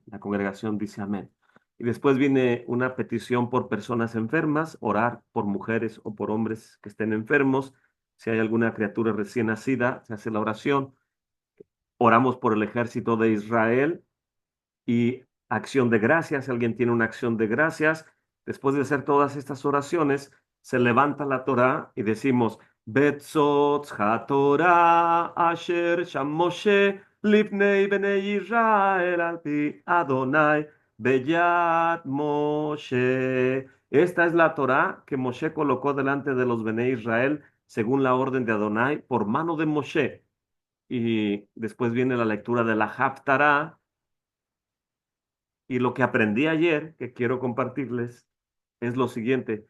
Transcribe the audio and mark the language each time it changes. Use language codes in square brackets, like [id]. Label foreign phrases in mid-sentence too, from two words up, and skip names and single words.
[es] La congregación dice amén. Y después viene una petición por personas enfermas, orar por mujeres o por hombres que estén enfermos. Si hay alguna criatura recién nacida, se hace la oración. Oramos por el ejército de Israel y acción de gracias. Si alguien tiene una acción de gracias, después de hacer todas estas oraciones, se levanta la Torá y decimos, [he] וזאת התורה אשר שם משה לפני בני ישראל על פי יהוה ביד משה. [es] Esta es la Torá que Moshe colocó delante de los [he] בני ישראל [es] según la orden de Adonai por mano de Moshe. Y después viene la lectura de la Haftarah, y lo que aprendí ayer, que quiero compartirles, es lo siguiente.